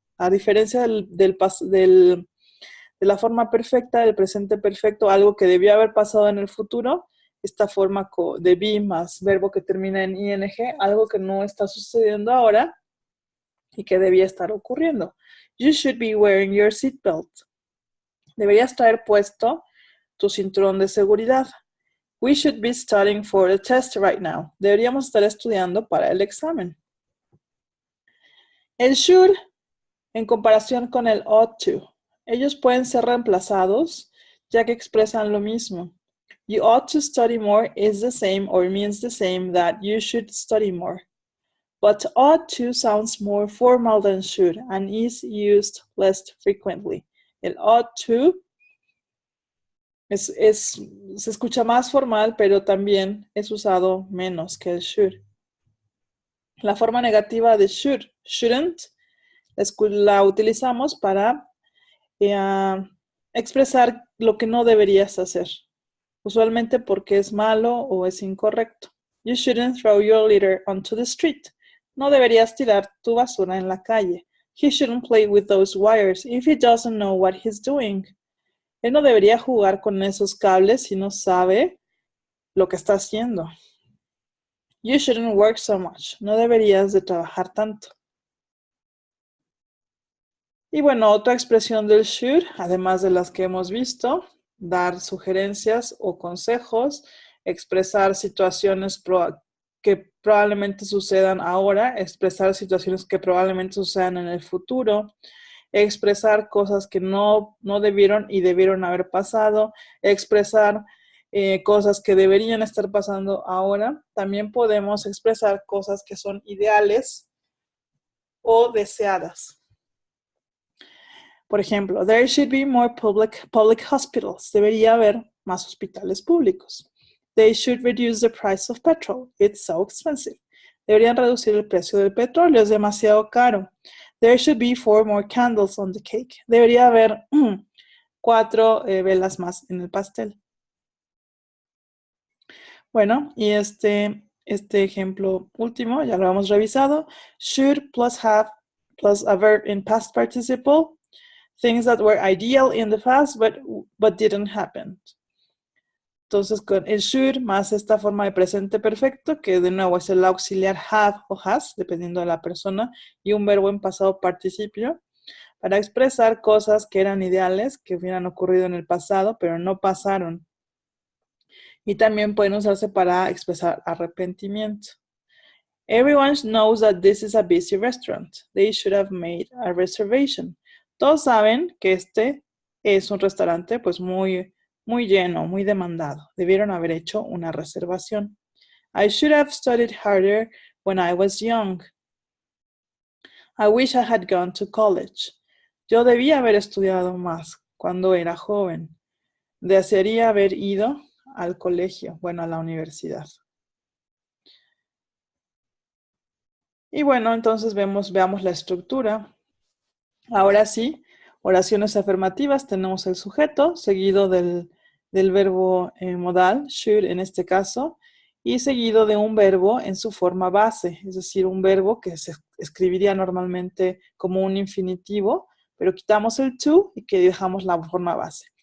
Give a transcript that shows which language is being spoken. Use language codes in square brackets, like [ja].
[es] A diferencia de la forma perfecta, del presente perfecto, algo que debió haber pasado en el futuro, esta forma de be más verbo que termina en ing, algo que no está sucediendo ahora y que debía estar ocurriendo. [en] You should be wearing your seatbelt. [es] Deberías traer puesto tu cinturón de seguridad. [en] We should be studying for the test right now. [es] Deberíamos estar estudiando para el examen. El should, en comparación con el ought to, ellos pueden ser reemplazados ya que expresan lo mismo. [en] You ought to study more is the same or means the same that you should study more. But ought to sounds more formal than should and is used less frequently. [es] El ought to se escucha más formal, pero también es usado menos que el should. La forma negativa de should, shouldn't, la utilizamos para expresar lo que no deberías hacer, usualmente porque es malo o es incorrecto. [en] You shouldn't throw your litter onto the street. [es] No deberías tirar tu basura en la calle. [en] He shouldn't play with those wires if he doesn't know what he's doing. [es] Él no debería jugar con esos cables si no sabe lo que está haciendo. [en] You shouldn't work so much. [es] No deberías de trabajar tanto. Y bueno, otra expresión del should, además de las que hemos visto, dar sugerencias o consejos, expresar situaciones que probablemente sucedan ahora, expresar situaciones que probablemente sucedan en el futuro, expresar cosas que no debieron y debieron haber pasado, expresar cosas que deberían estar pasando ahora. También podemos expresar cosas que son ideales o deseadas. Por ejemplo, [en] there should be more public hospitals. [es] Debería haber más hospitales públicos. [en] They should reduce the price of petrol. It's so expensive. [es] Deberían reducir el precio del petróleo, es demasiado caro. [en] There should be 4 more candles on the cake. [es] Debería haber 4 velas más en el pastel. Bueno, y este ejemplo último, ya lo hemos revisado. [en] Should plus have plus a verb in past participle. Things that were ideal in the past, but didn't happen. [es] Entonces, con el should más esta forma de presente perfecto, que de nuevo es el auxiliar have o has, dependiendo de la persona, y un verbo en pasado participio, para expresar cosas que eran ideales, que hubieran ocurrido en el pasado, pero no pasaron. Y también pueden usarse para expresar arrepentimiento. [en] Everyone knows that this is a busy restaurant. They should have made a reservation. [es] Todos saben que este es un restaurante pues muy lleno, muy demandado. Debieron haber hecho una reservación. [en] I should have studied harder when I was young. I wish I had gone to college. [es] Yo debía haber estudiado más cuando era joven. Desearía haber ido al colegio, bueno, a la universidad. Y bueno, entonces veamos la estructura. Ahora sí, oraciones afirmativas, tenemos el sujeto, seguido del verbo modal, should en este caso, y seguido de un verbo en su forma base, es decir, un verbo que se escribiría normalmente como un infinitivo, pero quitamos el to y que dejamos la forma base.